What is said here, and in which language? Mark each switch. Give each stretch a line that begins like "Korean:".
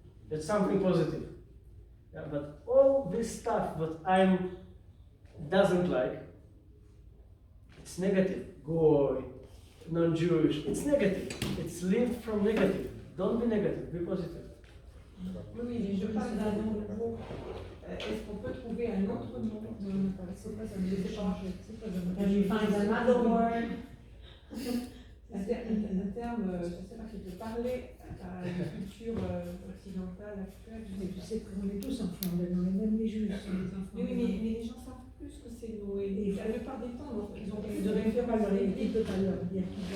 English: It's something positive. Yeah, but all this stuff that I'm doesn't like, it's negative. Goy, non-Jewish, it's negative. It's lived from negative. Don't be negative, be positive.
French: Oui, mais je parle d'un nom nouveau. Est-ce qu'on peut trouver un autre nom? C'est pas ça, je sais pas.
English: Can you find another word?
French: Un terme, je sais pas, qui peut parler à la culture occidentale actuelle. Mais tu sais qu'on est tous enfants de Noé, même les Juifs sont des enfants. Oui, mais les gens savent plus que c'est Noé. La plupart des temps, donc, ils ont plus de Il ne références. peut pas leur dire qu'ils